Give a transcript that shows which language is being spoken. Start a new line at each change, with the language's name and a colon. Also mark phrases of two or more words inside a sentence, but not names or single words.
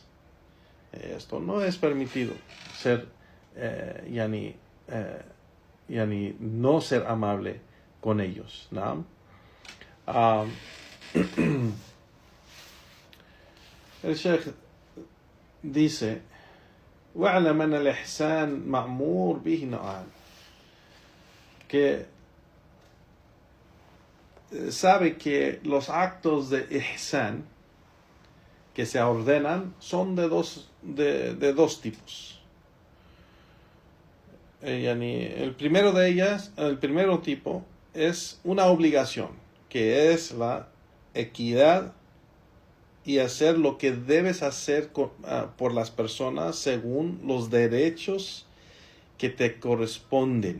Spanish: Esto no es permitido, ser no ser amable con ellos, ¿no? El Sheikh dice,
Arabic: وَاعْلَمْ أَنَّ الْإِحْسَانَ مَأْمُورٌ بِهِ نَوْعَانِ,
Spanish: que sabe que los actos de ihsan que se ordenan son de dos tipos. El primero tipo es una obligación, que es la equidad y hacer lo que debes hacer por las personas según los derechos que te corresponden.